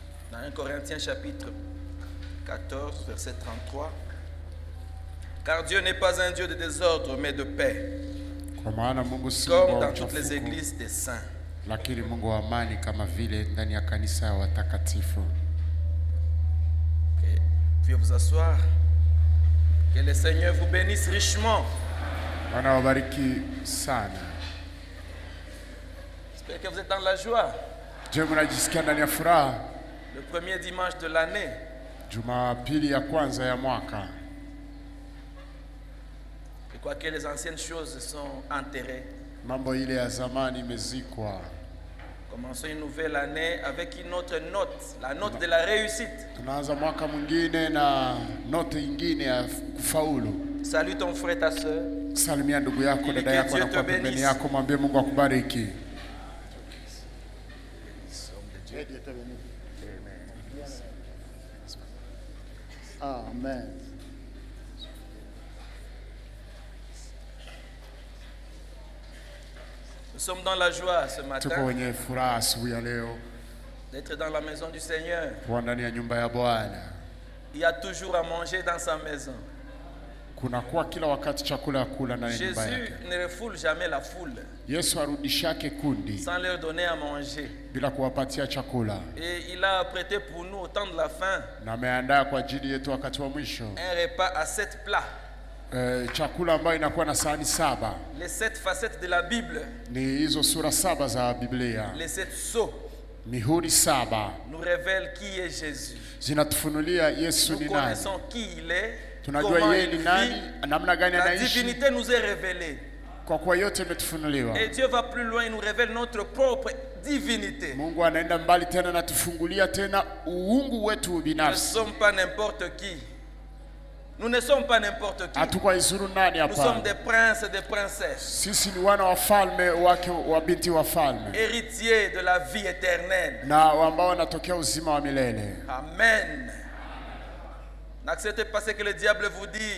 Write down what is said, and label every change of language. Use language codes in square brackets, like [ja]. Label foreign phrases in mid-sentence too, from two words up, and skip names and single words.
[fr] Dans 1 Corinthiens chapitre 14, verset 33. Car Dieu n'est pas un Dieu de désordre, mais de paix. Comme dans toutes les églises des saints. [sw] Lakini Mungu wa amani kama vile ndani ya kanisa ya watakatifu. [fr] Puis vous asseoir. Que le Seigneur vous bénisse richement. [sw] Bwana wabariki sana. [fr] J'espère que vous êtes dans la joie. [sw] Je mnajisikia ndani ya furaha. [fr] Le premier dimanche de l'année. [sw] Jumapili ya kwanza ya mwaka. [fr] Je crois que les anciennes choses sont enterrées. [sw] Mambo ile ya zamani imezikwa. [fr] Commençons une nouvelle année avec une autre note, la note de la réussite. [sw] Tunaanza mwaka mwingine na note nyingine ya kufaulu. [fr] Salut ton frère, ta sœur. [sw] Salimia ndugu yako, dada yako na kwa pembeni yako, mwambie Mungu akubariki. [fr] Amen. Nous sommes dans la joie ce matin d'être dans la maison du Seigneur. Il y a toujours à manger dans sa maison. Jésus ne refoule jamais la foule sans leur donner à manger. Et il a prêté pour nous au temps de la fin un repas à 7 plats. [sw] Chakula ambayo inakuwa na sahani 7. [fr] Les 7 facettes de la Bible. [sw] Ni hizo sura 7 za Biblia. [fr] Les 7 sceaux. [sw] Mihuri 7 [fr] nous révèlent qui est Jésus. [sw] Zinatufunulia Yesu ni nani. [fr] Nous connaissons qui il est. [sw] Tunajua yeye ni nani, namna gani anaishi. [fr] La divinité nous est révélée. [sw] Kwa kuwa yote imetufunuliwa. [fr] Et Dieu va plus loin, il nous révèle notre propre divinité. [sw] Mungu anaenda mbali tena na tufungulia tena uungu wetu binafsi. [fr] Nous ne sommes pas n'importe qui. Nous ne sommes pas n'importe qui. Nous sommes des princes et des princesses. Héritiers de la vie éternelle. Amen. N'acceptez pas ce que le diable vous dit.